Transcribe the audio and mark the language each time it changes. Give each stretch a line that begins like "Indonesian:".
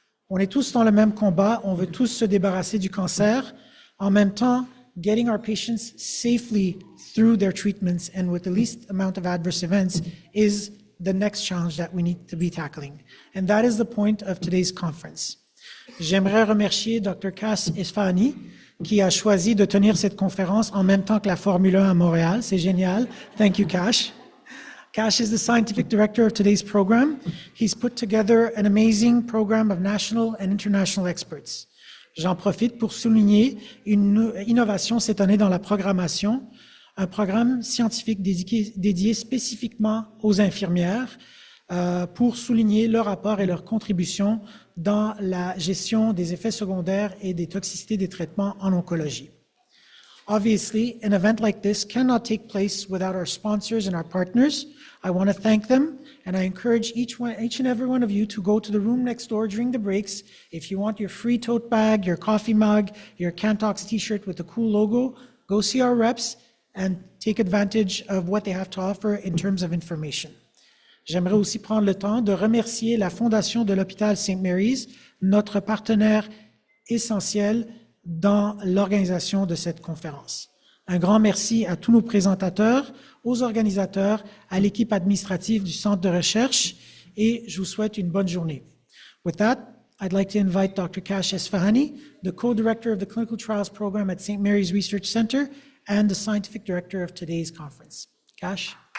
French: On est tous dans le même combat, on veut tous se débarrasser du cancer, en même temps
English: getting our patients safely through their treatments and with the least amount of adverse events is the next challenge that we need to be tackling. And that is the point of today's conference.
French: J'aimerais remercier Dr. Cass Esfahani, qui a choisi de tenir cette conférence en même temps que la Formule 1 à Montréal. C'est génial.
English: Thank you, Cash. Cash is the scientific director of today's program. He's put together an amazing program of national and international experts.
French: J'en profite pour souligner une innovation cette année dans la programmation, un programme scientifique dédié spécifiquement aux infirmières pour souligner leur apport et leur contribution dans la gestion des effets secondaires et des toxicités des traitements en oncologie.
English: Obviously, an event like this cannot take place without our sponsors and our partners. I want to thank them, and I encourage each and every one of you to go to the room next door during the breaks. If you want your free tote bag, your coffee mug, your Can Talks t-shirt with the cool logo, go see our reps and take advantage of what they have to offer in terms of information.
French: J'aimerais aussi prendre le temps de remercier la Fondation de l'Hôpital St. Mary's, notre partenaire essentiel dans l'organisation de cette conférence. Un grand merci à tous nos présentateurs, aux organisateurs, à l'équipe administrative du Centre de recherche, et je vous souhaite une bonne journée.
English: With that, I'd like to invite Dr. Cash Esfahani, the co-director of the Clinical Trials Program at St. Mary's Research Center and the scientific director of today's conference. Cash?